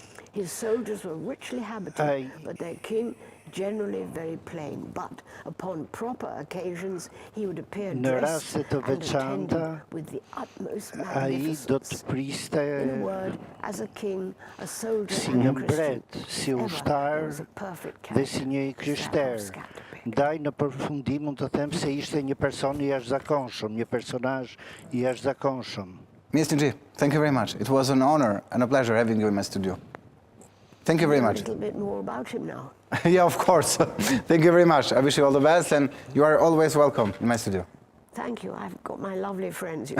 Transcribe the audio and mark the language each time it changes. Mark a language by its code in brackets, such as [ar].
[en] His soldiers were richly habited, but their king generally very plain. But upon proper occasions, he would appear dressed and attended with the utmost magnificence. In a word, as a king, a soldier, and a Christian, ever was a perfect character. [sq] Ndaj në përfundim mund të them se ishte një person I jashtëzakonshëm, një personazh I jashtëzakonshëm. [en] Ms. Nugee, thank you very much. It was an honor and a pleasure having you in my studio. Thank you very much. A little bit more about him now. Yeah, of course. Thank you very much. I wish you all the best, and you are always welcome in my studio. Thank you. I've got my lovely friends.